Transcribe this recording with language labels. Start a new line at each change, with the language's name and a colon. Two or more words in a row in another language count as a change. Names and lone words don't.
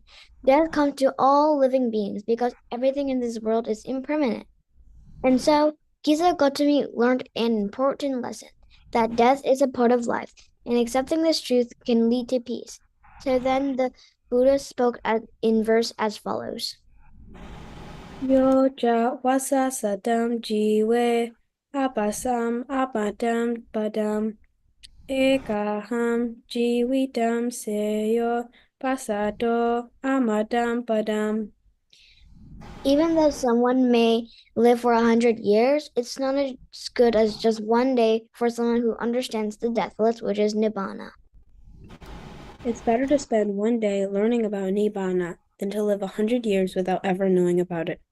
English: Death comes to all living beings because everything in this world is impermanent. And so, Kisa Gotami learned an important lesson, that death is a part of life, and accepting this truth can lead to peace. So then the Buddha spoke in verse as follows.
Pali: Yo ja wasa sadam jiwe apasam apadam padam ekaham jivitam seyo pasado amadam padam.
English: Even though someone may live for 100 years, it's not as good as just one day for someone who understands the deathless, which is Nibbana. It's better to spend one day learning about Nibbana than to live 100 years without ever knowing about it.